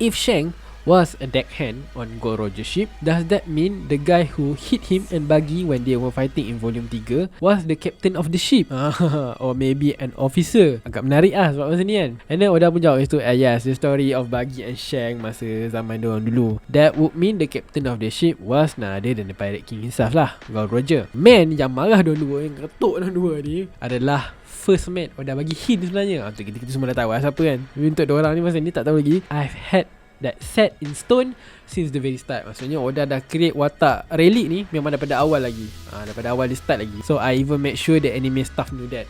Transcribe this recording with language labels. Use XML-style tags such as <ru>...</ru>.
<en>If Shang was a deckhand on Gold Roger ship, does that mean the guy who hit him and Buggy when they were fighting in volume 3 was the captain of the ship? Or maybe an officer?</en> <ms>Agak menarik sebab masa ni kan. And then Oda pun jawab itu,</ms> <en>yes, the story of Buggy and Shang</en> <ms>masa zaman diorang dulu.</ms> <en>That would mean the captain of the ship was none other than the Pirate King himself lah, Gold Roger.</en> <ms>Man yang marah diorang dua, yang ketuk diorang dua ni adalah first mate. Oda bagi hint sebenarnya. Untuk kita semua dah tahu siapa kan. Tapi untuk diorang ni masa ni tak tahu lagi.</ms> <en>I've had that set in stone since the very start.</en> <ms>Maksudnya Oda dah create watak relic ni memang daripada awal lagi. Daripada awal dia start lagi.</ms> <en>So I even make sure the anime staff knew that.</en>